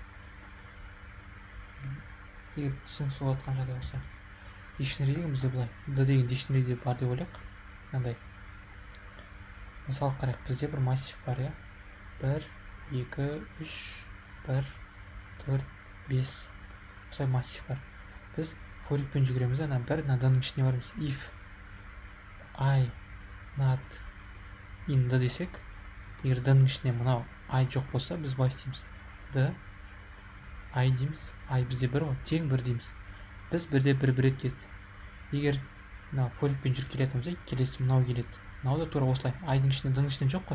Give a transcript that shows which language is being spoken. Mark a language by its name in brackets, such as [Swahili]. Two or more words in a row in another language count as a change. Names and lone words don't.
[Kazakh] Егер түсініксіз болып жатқан жағдай болса, дикшнери деген бізде былай, d деген дикшнериде бар деп ойлайық. Мынандай. Мысалы қарайық, бізде бір массив бар, 1, 2, 3, 1, 4, 5. Осылай массив бар. Біз форикпен жүгіреміз, d-ның ішіне барымыз. [English] If I not in d [Kazakh] десек, егер d-ның ішіне мынау I жоқ болса, біз былай істейміз. d I дейміз, I бізде 1 ғой, тең 1 дейміз. Біз 1-де 1 рет келді. Егер форикпен жүріп келетін болса, келесі мынау келеді. Мынау да тура осылай. I-ның ішінде, d-ның ішінде жоқ қой.